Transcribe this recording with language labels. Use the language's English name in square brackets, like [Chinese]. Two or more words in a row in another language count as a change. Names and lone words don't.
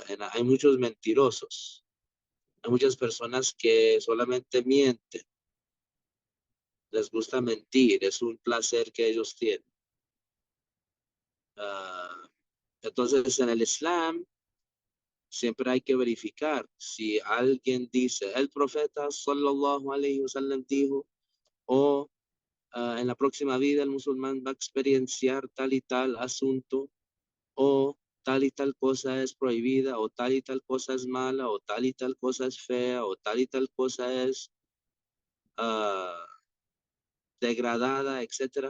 [Spanish] Hay muchos mentirosos, hay muchas personas que solamente mienten, les gusta mentir, es un placer que ellos tienen. Ah, entonces, en el Islam siempre hay que verificar si alguien dice, el profeta [Arabic] صلى الله عليه وسلم [Spanish] dijo, o en la próxima vida el musulmán va a experienciar tal y tal asunto, o tal y tal cosa es prohibida, o tal y tal cosa es mala, o tal y tal cosa es fea, o tal y tal cosa es ah, degradada, etcétera.